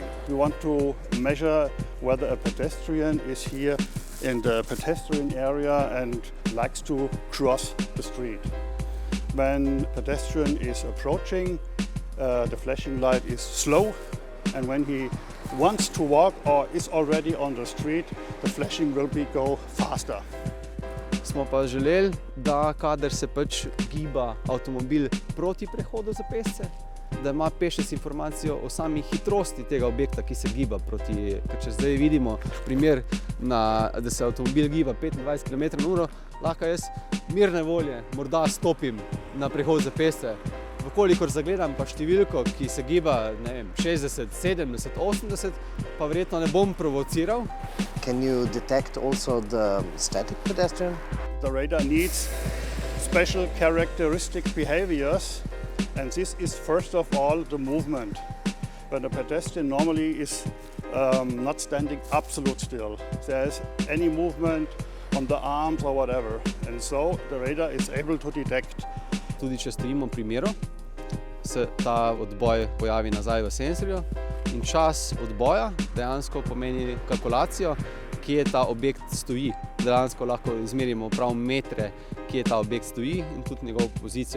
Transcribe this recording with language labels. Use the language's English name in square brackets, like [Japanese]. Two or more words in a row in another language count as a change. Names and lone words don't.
[English] We want to measure whether a pedestrian is here in the pedestrian area and likes to cross the street. When a pedestrian is approaching, the flashing light is slow, and when he wants to walk or is already on the street, the flashing will go faster. [Slovenian] Smo pa želeli, da kadar se pač giba avtomobil proti prehodu za pešce, da ima pešec informacijo o sami hitrosti tega objekta, ki se giba proti. Ker če zdaj vidimo primer, da se avtomobil giba 25 km/h, lahko jaz mirne volje morda stopim na prehod za pešce. Vkolikor zagledam pa številko, ki se giba 60, 70, 80, pa verjetno ne bom provociral. [English] Can you detect also the static pedestrian? The radar needs special characteristic behaviors, and this is first of all the movement. When a pedestrian normally is not standing absolute still. There is any movement on the arms or whatever, and so the radar is able to detect. [Slovenian] Tudi če stojimo pri miru, se ta odboj pojavi nazaj v senzorju in čas odboja dejansko pomeni kalkulacijo, kje ta objekt stoji. Dejansko lahko izmerimo prav metre, kje ta objekt stoji in tudi njegovo pozicijo.